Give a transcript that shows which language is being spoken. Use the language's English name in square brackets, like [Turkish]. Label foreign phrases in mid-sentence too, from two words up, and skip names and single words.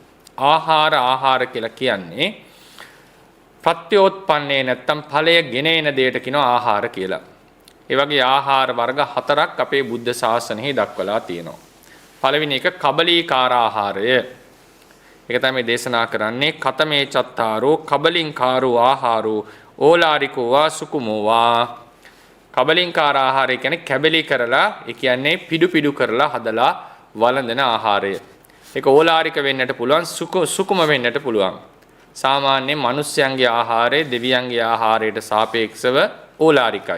[Sinhala] ආහාර කියලා කියන්නේ ප්‍රත්‍යෝත්පන්නේ නැත්තම් ඵලය ගෙන එන දෙයට කියනවා ආහාර කියලා. ඒ වගේ ආහාර වර්ග හතරක් අපේ බුද්ධ ශාසනයෙහි දක්වලා තියෙනවා. පළවෙනි එක කබලීකාර ආහාරය. ඒක තමයි දේශනා කරන්නේ [Pali] කතමේ චත්තාරෝ කබලින්කාරෝ ආහාරෝ ඕලාරිකෝ වා සුකුමෝ වා. [Sinhala] කබලින්කාර ආහාරය කියන්නේ කැබලි කරලා ඒ කියන්නේ පිඩු කරලා හදලා වළඳන ආහාරය. ඒක ඕලාරික වෙන්නට පුළුවන් සුකුම වෙන්නට පුළුවන්. සාමාන්‍ය මිනිස්යන්ගේ ආහාරය දෙවියන්ගේ ආහාරයට සාපේක්ෂව ඕලාරිකයි.